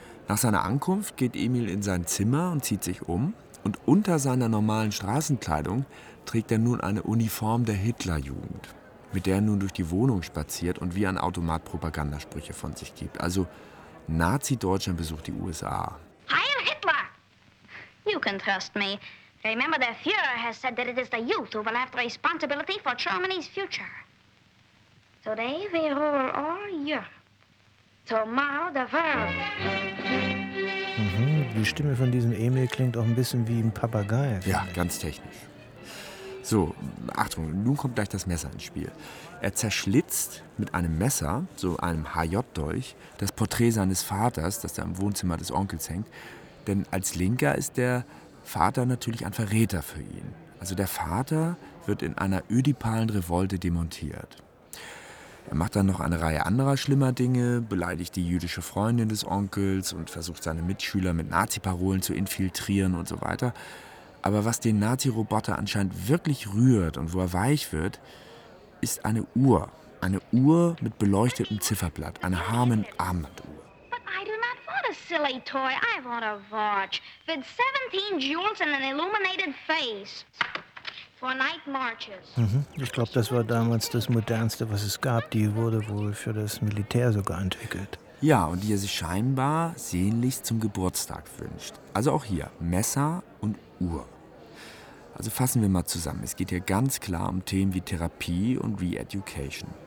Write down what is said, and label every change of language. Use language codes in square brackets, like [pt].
[de] Nach seiner Ankunft geht Emil in sein Zimmer und zieht sich um. Und unter seiner normalen Straßenkleidung trägt er nun eine Uniform der Hitlerjugend, mit der er nun durch die Wohnung spaziert und wie ein Automat Propagandasprüche von sich gibt. Also Nazi-Deutschland besucht die USA. Heil Hitler! [en] You can trust me. Remember, the Führer has said that it is the youth who will have the responsibility for Germany's future. Today we rule all Europe. Tomorrow the world. [de] Die Stimme von diesem Emil klingt auch ein bisschen wie ein Papagei. Ja, ganz technisch. So, Achtung, nun kommt gleich das Messer ins Spiel. Er zerschlitzt mit einem Messer, so einem HJ-Dolch, das Porträt seines Vaters, das da im Wohnzimmer des Onkels hängt. Denn als Linker ist der Vater natürlich ein Verräter für ihn. Also der Vater wird in einer ödipalen Revolte demontiert. Er macht dann noch eine Reihe anderer schlimmer Dinge, beleidigt die jüdische Freundin des Onkels und versucht seine Mitschüler mit Nazi-Parolen zu infiltrieren und so weiter. Aber was den Nazi-Roboter anscheinend wirklich rührt und wo er weich wird, ist eine Uhr. Eine Uhr mit beleuchtetem Zifferblatt, eine Harman-Armbanduhr. [en] But I do not want a silly toy, I want a watch with 17 jewels and an illuminated face. [de] Ich glaube, das war damals das Modernste, was es gab. Die wurde wohl für das Militär sogar entwickelt. Ja, und die er sich scheinbar sehnlichst zum Geburtstag wünscht. Also auch hier, Messer und Uhr. Also fassen wir mal zusammen. Es geht hier ganz klar um Themen wie Therapie und Re-Education.